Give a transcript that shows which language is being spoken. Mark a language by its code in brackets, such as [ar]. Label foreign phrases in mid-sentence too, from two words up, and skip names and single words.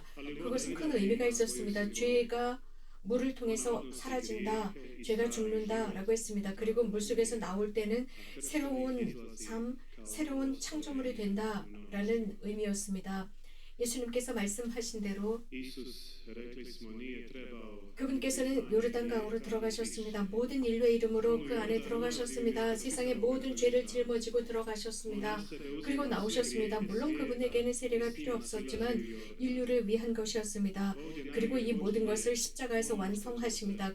[ko] 그것은 큰 의미가 있었습니다. 죄가 물을 통해서 사라진다, 죄가 죽는다 라고 했습니다. 그리고 물속에서 나올 때는 새로운 삶, 새로운 창조물이 된다 라는 의미였습니다. 예수님께서 말씀하신 대로 [hr] Isus, rekli smo, nije trebao [ko] 그분께서는 요르단강으로 들어가셨습니다. 모든 인류의 이름으로 그 안에 들어가셨습니다. 세상의 모든 죄를 짊어지고 들어가셨습니다. 그리고 나오셨습니다. 물론 그분에게는 세례가 필요 없었지만 인류를 위한 것이었습니다. 그리고 이 모든 것을 십자가에서 완성하십니다.